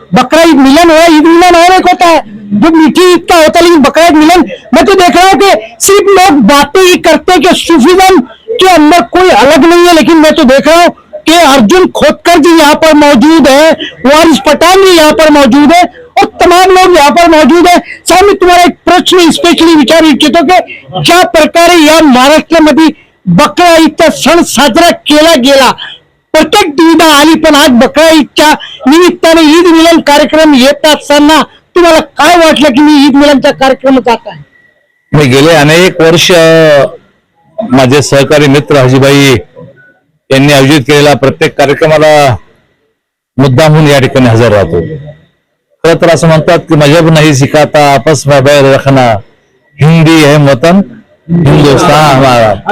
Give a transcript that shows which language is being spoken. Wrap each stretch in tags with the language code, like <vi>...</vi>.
<hi>बकरा ईद मिलन है, ईद मिलन और एक होता है जो मीठी ईद का होता है, लेकिन बकरा ईद मिलन मैं तो देख रहा हूँ कि सिर्फ लोग बातें ही करते कि सूफीज्म के अंदर कोई अलग नहीं है। लेकिन मैं तो देख रहा हूँ कि अर्जुन खोटकर जी यहाँ पर मौजूद है, वारिस पठान जी यहाँ पर मौजूद है और तमाम लोग यहाँ पर मौजूद है।</hi> <mr>साहब मी तुम्हाला एक प्रश्न स्पेशली विचारू इच्छितो की ज्या प्रकारे या महाराष्ट्रामध्ये बकरा ईदचा सण साजरा केला गेला, प्रत्येक दुविधा आली, पण आज बकरा ईदच्या निमित्ताने ईद मिलन कार्यक्रम येत असताना तुम्हाला काय वाटलं की मी ईद मिलनचा कार्यक्रम जात आहे? मी गेले अनेक वर्ष माझे सहकारी मित्र हाजीबाई यांनी आयोजित केलेला प्रत्येक कार्यक्रमाला मुद्दामहून या ठिकाणी हजर राहतो। खरं तर असं म्हणतात की</mr> <hi>मजहब नहीं सिखाता आपस में बैर रखना, हिंदी है वतन हिंदुस्तान हमारा।</hi>